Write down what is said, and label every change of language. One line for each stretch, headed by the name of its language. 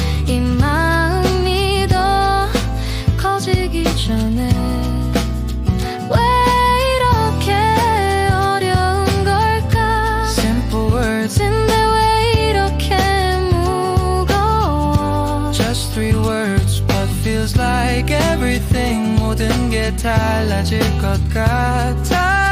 Korean: 이 마음이 더 커지기 전에 왜 이렇게 어려운 걸까.
English: Simple words
Korean: 인데 왜 이렇게 무거워.
English: Just three words but feels like everything.
Korean: 모든 게 달라질 것 같아서.